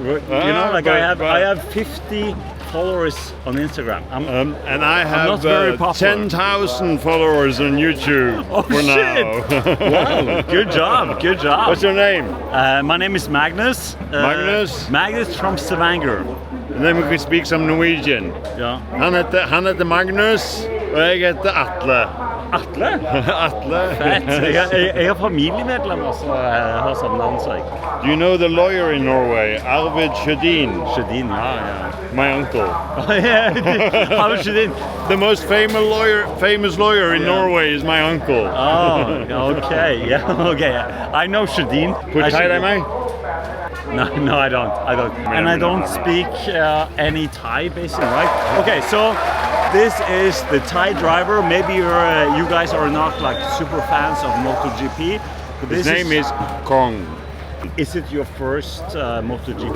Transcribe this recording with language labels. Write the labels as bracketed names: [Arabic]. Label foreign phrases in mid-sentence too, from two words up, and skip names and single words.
[English] I have 50 followers on Instagram. And I have 10,000 followers on YouTube for shit. now. Wow, good job. What's your name? My name is Magnus. Magnus from Stavanger. And then we can speak some Norwegian. [Norwegian] Ja. Han heter Magnus, og jeg heter Atle. Atle? Atle. Fett. Jeg har familiemedlemmer som har samme navn som jeg. [English] Do you know the lawyer in Norway, Arvid Sjødin? [Norwegian] Sjødin, ja. [English] My uncle. Arvid Sjødin. The most famous lawyer in Norway is my uncle. Oh, okay. Yeah, okay. I know Sjødin. Thai deg meg? No, I don't. And I don't speak any Thai, basically, right? Okay, so this is the Thai driver. Maybe you guys are not super fans of MotoGP. But His name is Kong. Is it your first MotoGP?